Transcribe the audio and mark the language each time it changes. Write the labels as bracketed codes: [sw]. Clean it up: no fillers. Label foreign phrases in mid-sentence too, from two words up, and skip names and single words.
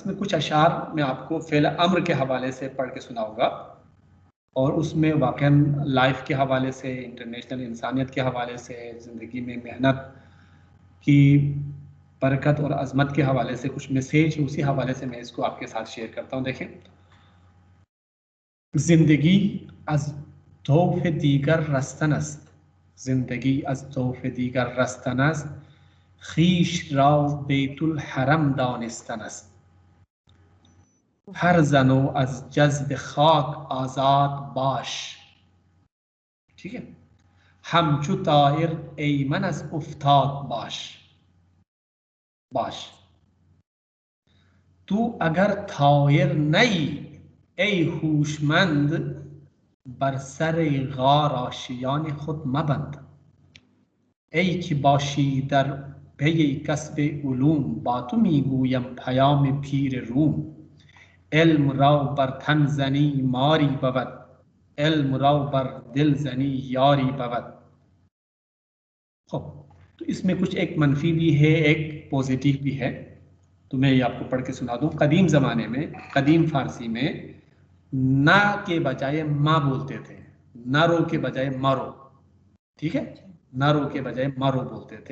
[ur] اس میں کچھ اشعار میں آپ کو فعل امر کے حوالے سے پڑھ کے سناؤں گا، اور اس میں واقعی لائف کے حوالے سے، انٹرنیشنل انسانیت کے حوالے سے، زندگی میں محنت کی برکت اور عظمت کے حوالے سے کچھ میسج، اسی حوالے سے میں اس کو آپ کے ساتھ شیئر کرتا ہوں. [fa] देखें, زندگی از طوف دیگر رستن است, زندگی از طوف دیگر رستن است، خیش را بیت الحرم دانستن است، هر زن و از جذب خاک آزاد باش. [ur] ٹھیک ہے, [fa] همچو طایر ایمن از افتاد باش. تو اگر طایر نی ای هوشمند، بر سر غار آشیان خود مبند. ای که باشی در پی کسب علوم، با تو میگویم پیام پیر روم. علم را بر تن زنی ماری بود، علم را بر दिल زنی यारी بود. [ur] تو اس میں کچھ ایک منفی بھی ہے، ایک پازیٹو بھی ہے. تو میں یہ آپ کو پڑھ کے سنا دوں۔ قدیم زمانے میں، قدیم فارسی میں نا کے بجائے ما بولتے تھے، نارو کے بجائے مارو، ٹھیک ہے، نارو کے بجائے مارو بولتے تھے.